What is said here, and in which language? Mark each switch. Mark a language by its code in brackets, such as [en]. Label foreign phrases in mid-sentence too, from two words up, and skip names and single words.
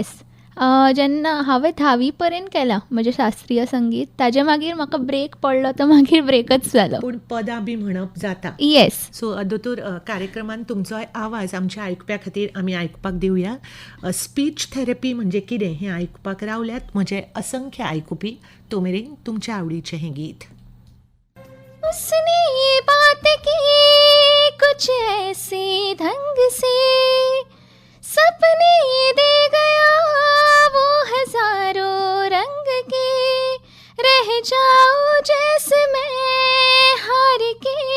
[kok] जेन्ना हांवें 10वी पर्यंत केलां म्हजें शास्त्रीय संगीत, ताजे मागीर म्हाका ब्रेक पडलो तो मागीर ब्रेकच जालो. पूण पदां बी म्हणप जाता? येस. सो दोतोर कार्यक्रमान तुमचो आवाज आमच्या आयकप्या खातीर आमी आयकपाक दिवया. [en] speech therapy [kok] म्हणजे कितें हें आयकपाक रावल्यात म्हजे असंख्य आयकुपी. तो मेरेन तुमच्या आवडीचें हें गीत. [hi] उसने ये बात की कुछ ऐसे ढंग से, सपने दे गया वो हजारों रंग के, रह जाऊं जैसे मैं हार के,